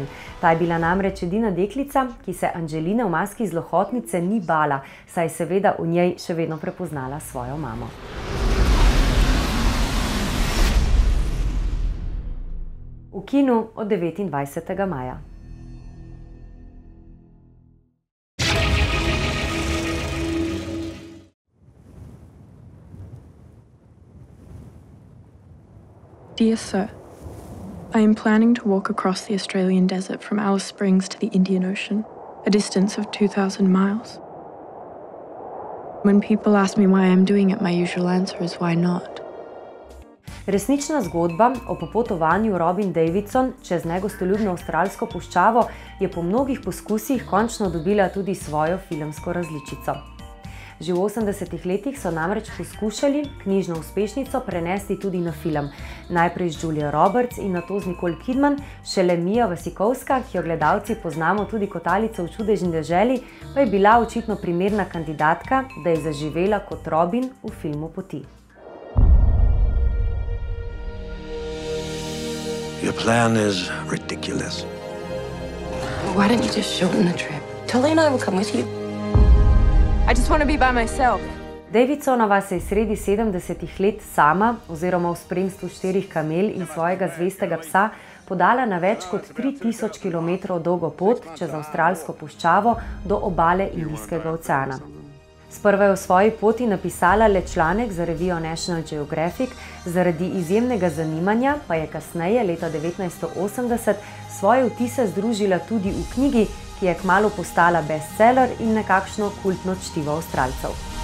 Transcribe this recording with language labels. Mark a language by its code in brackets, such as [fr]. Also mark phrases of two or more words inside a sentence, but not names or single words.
[sl] Ta je bila namreč edina deklica, ki se Angeline v maski Zlohotnice ni bala, saj je seveda v njej še vedno prepoznala svojo mamo. V kinu od 29. maja. [en] Dear Sir, I am planning to walk across the Australian desert from Alice Springs to the Indian Ocean, a distance of 2,000 miles. When people ask me why I'm doing it, my usual answer is why not. [sl] Resnična zgodba o popotovanju Robin Davidson čez negostoljubno avstralsko puščavo je po mnogih poskusih končno dobila tudi svojo filmsko različico. Že v 80. letih so namreč poskušali knjižno uspešnico prenesti tudi na film. Najprej z Julia Roberts in nato z Nicole Kidman, šele Mia Wasikowska, ki jo gledalci poznamo tudi kot Alico v čudežni deželi, pa je bila očitno primerna kandidatka, da je zaživela kot Robin v filmu Poti. [en] Your plan is ridiculous. Why don't you just shorten the trip? Tully and I will come with you. I just want to be by myself. [sl] Davidsonova se je sredi 70. let sama oziroma v spremstvu 4 kamel in svojega zvestega psa podala na več kot 3000 km dolgo pot čez avstralsko puščavo do obale Indijskega oceana. Sprva je v svoji poti napisala le članek za revijo National Geographic, zaradi izjemnega zanimanja pa je kasneje, leta 1980, svoje vtise združila tudi v knjigi, ki je kmalu postala bestseller in nekakšno kultno čtivo Avstralcev.